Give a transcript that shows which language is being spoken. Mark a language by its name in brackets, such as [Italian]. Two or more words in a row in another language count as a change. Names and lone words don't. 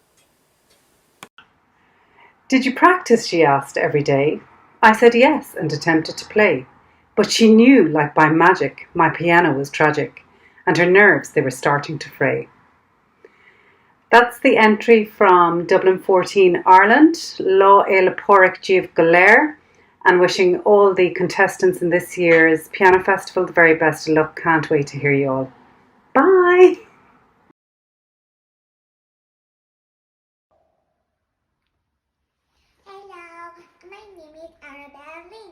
[English] Did you practice, she asked, every day? I said yes and attempted to play. But she knew, like by magic, my piano was tragic, and her nerves, they were starting to fray. That's the entry from Dublin 14, Ireland. [Irish] Lá é le Porrick Díobh go léir. [English] And wishing all the contestants in this year's Piano Festival the very best of luck. Can't wait to hear you all. Bye! Hello, my name is Arabella Lee.